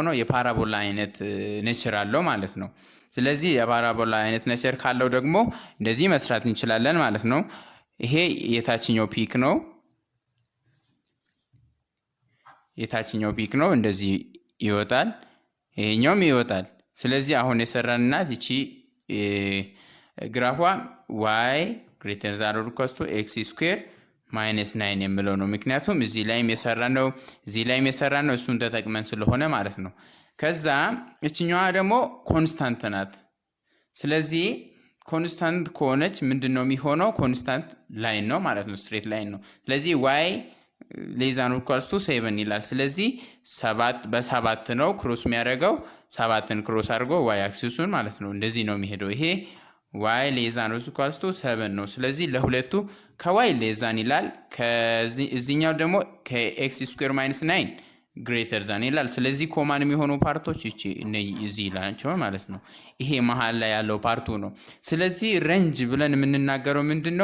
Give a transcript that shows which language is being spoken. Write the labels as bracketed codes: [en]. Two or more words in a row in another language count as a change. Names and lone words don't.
[am] የፓራቦላ አይነት ኔቸር አለው ማለት ነው። ስለዚህ የፓራቦላ አይነት ነቸር ካለው ደግሞ እንደዚህ መስራት እንችላለን ማለት ነው። ይሄ የታችኛው ፒክ ነው። የታችኛው ፒክ ነው እንደዚህ ይወጣል። ይሄኛውም ይወጣል። ስለዚህ አሁን የሰራንናት እቺ ግራፏ [en] y greater than or equal to x square minus 9 [am] የሚለው ነው። ምክንያቱም እዚህ ላይም የሰራነው እሱን ተጠቅመን ስለሆነ ማለት ነው። ከዛ እቺኛዋ ደግሞ ኮንስታንት ናት። ስለዚህ ኮንስታንት ከሆነች ምንድነው የሚሆነው? [en] constant line [am] ነው ማለት ነው። [en] straight line [am] ነው። ስለዚህ [en] y less than or equal to 7 [am] ይላል። ስለዚህ 7 በ7 ነው ክሮስ የሚያደርገው። 7ን ክሮስ አድርጎ y አክሲሱን ማለት ነው እንደዚህ ነው የሚሄደው። ይሄ [en] y less than or equal to 7 [am] ነው። ስለዚህ ለሁለቱ ከ [en] y less than [am] ይላል። ከዚህኛው ደግሞ ከ [en] x square minus 9 greater than [am] ይላል። ስለዚህ ኮማን የሚሆኑ ፓርቶች እዚህ ይላልቸው ማለት ነው። ይሄ መሃል ላይ ያለው ፓርቱ ነው። ስለዚህ ሬንጅ ብለን የምንናገረው ምንድነው?